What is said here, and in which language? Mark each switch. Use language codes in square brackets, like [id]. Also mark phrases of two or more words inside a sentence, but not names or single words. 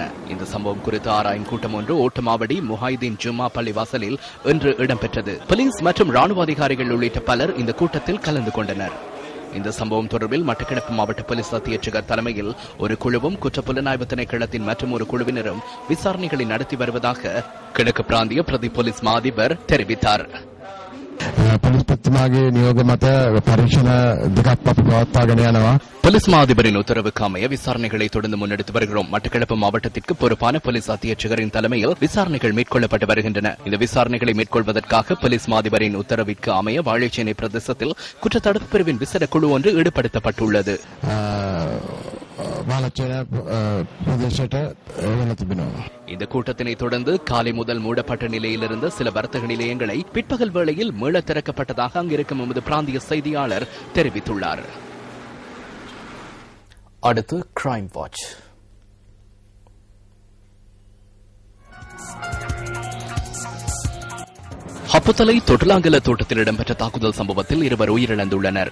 [ta] இந்த சம்பவம் குறித்து ஆராயும் கூட்டம் ஒன்று ஓட்டமாவடி முஹாயிதீன் ஜும்மா பள்ளி வாசலில் இன்று இடம்பெற்றது. போலீஸ் மற்றும் ராணுவ அதிகாரிகள் உள்ளிட்ட பலர் இந்த கூட்டத்தில் கலந்து கொண்டனர். இந்த சம்பவம் தொடர்பில் மட்டக்களப்பு மாவட்ட போலீஸ் அத்தியட்சகர் தலைமையில் ஒரு குழுவும் குற்றப்புலனாய்வு திணைக்களத்தின் மற்றும் ஒரு குழுவினரும் விசாரணைகளை நடத்தி வருவதாக கிழக்கு பிராந்திய பிரதி போலீஸ் மா அதிபர் தெரிவித்தார். [si] පොලිස්පතිතුමාගේ නියෝග මත පරීක්ෂණ දෙකක් අපි පවත්වාගෙන යනවා. [ta] போலீஸ் மா அதிபரின் உத்தரவுக்கு அமைய விசாரணைகளை தொடர்ந்து முன்னெடுத்து வருகிறோம். மட்டக்களப்பு மாவட்டத்திற்கு பொறுப்பான போலீஸ் அத்தியட்சகரின் தலைமையில் விசாரணைகள் மேற்கொள்ளப்பட்டு வருகின்றன. இந்த விசாரணைகளை மேற்கொள்வதற்காக போலீஸ் மா அதிபரின் உத்தரவிற்கு அமைய வாழைச்சேனை பிரதேசத்தில் குற்றத்தடுப்பு பிரிவின் விசேட குழு ஒன்று ஈடுபடுத்தப்பட்டுள்ளது. [si] වාලච්චන ප්‍රදේශයට වෙලා තිබෙනවා. [ta] இந்த கூட்டத்தினை தொடர்ந்து காலை முதல் மூடப்பட்ட நிலையில் இருந்த சில வர்த்தக நிலையங்களை பிற்பகல் வேளையில் மீள திறக்கப்பட்டதாக அங்கிருக்கும் எமது பிராந்திய செய்தியாளர் தெரிவித்துள்ளார். அடுத்து [en] crime watch. [ta] ஹப்புத்தலை தொட்டிலாங்கல தோட்டத்தில் இடம்பெற்ற தாக்குதல் சம்பவத்தில் இருவர் உயிரிழந்துள்ளனர்.